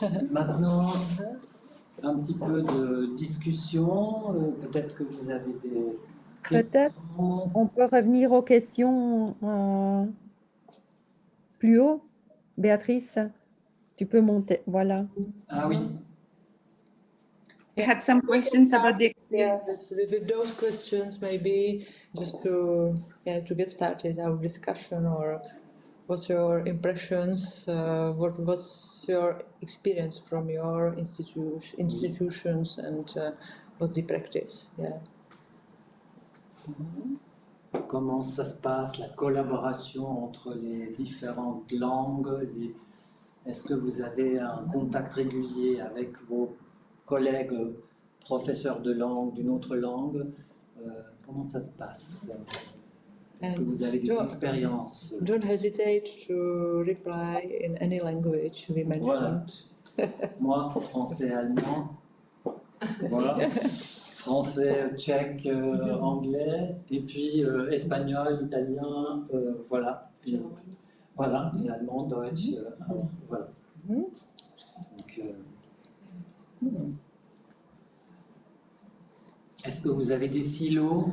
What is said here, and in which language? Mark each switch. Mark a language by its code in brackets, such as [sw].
[fr] Maintenant, un petit peu de discussion. Peut-être que vous avez des questions. Peut-être on peut revenir aux questions plus haut. Béatrice, tu peux monter. Voilà. Ah oui. [en] I had some questions about the experience. Yeah, with those questions, maybe just to get started our discussion, or what's your impressions? What's your experience from your institutions, and what's the practice? Yeah. [fr] Comment ça se passe, la collaboration entre les différentes langues? Est-ce que vous avez un contact régulier avec vos collègues professeurs de langue, d'une autre langue? Comment ça se passe? Est-ce que vous avez des expériences? [en] Don't hesitate to reply in any language we mentioned. [fr] Voilà. Moi, français, allemand. Voilà. Français, tchèque, anglais, et puis espagnol, italien, voilà. Voilà, et allemand, deutsch, voilà. Donc, est-ce que vous avez des silos?